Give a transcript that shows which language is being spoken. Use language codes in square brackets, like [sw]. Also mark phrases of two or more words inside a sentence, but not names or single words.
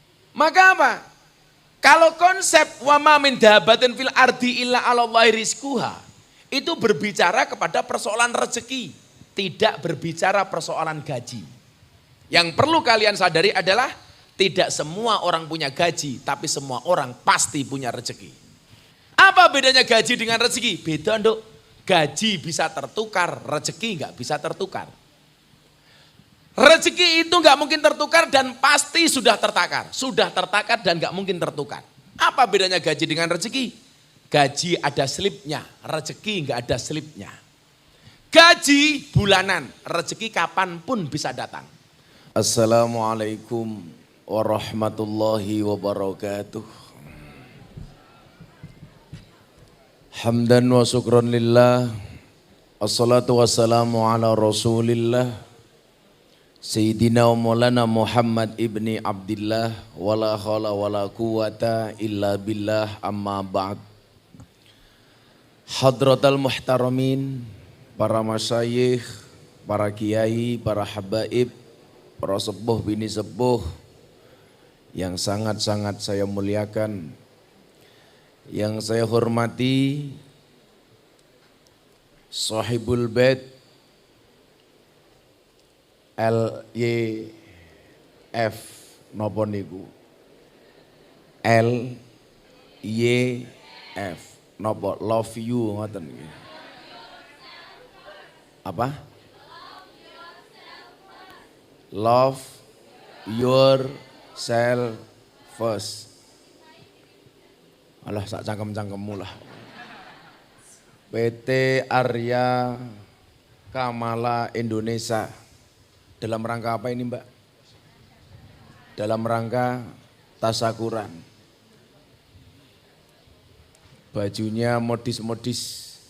[id] Maka apa? Kalau konsep [ar] وما من دابة في الأرض إلا على الله رزقها [id] itu berbicara kepada persoalan rezeki, tidak berbicara persoalan gaji. Yang perlu kalian sadari adalah tidak semua orang punya gaji, tapi semua orang pasti punya rezeki. Apa bedanya gaji dengan rezeki? Beda, Nduk. Gaji bisa tertukar, rezeki nggak bisa tertukar. Rezeki itu nggak mungkin tertukar dan pasti sudah tertakar. Sudah tertakar dan nggak mungkin tertukar. Apa bedanya gaji dengan rezeki? Gaji ada slipnya, rezeki nggak ada slipnya. Gaji bulanan, rezeki kapanpun bisa datang. [ar] السلام عليكم ورحمة الله وبركاته. حمدا وشكرا لله. الصلاة والسلام على رسول الله. سيدنا ومولانا محمد بن عبد الله. ولا حول ولا قوة إلا بالله أما بعد. حضرات المحترمين, [id] para masyayikh, para kiai, para habaib, para sepuh bini sepuh yang sangat-sangat saya muliakan, yang saya hormati, Sahibul Bait LYF [jv] napa niku? LYF napa? [en] Love you [jv] ngoten nggih. Apa? [en] Love yourself first. [jv] Alah sak cangkem-cangkemmu lah. [id] PT Arya Kamala Indonesia. Dalam rangka apa ini, Mbak? Dalam rangka tasakuran. Bajunya modis-modis.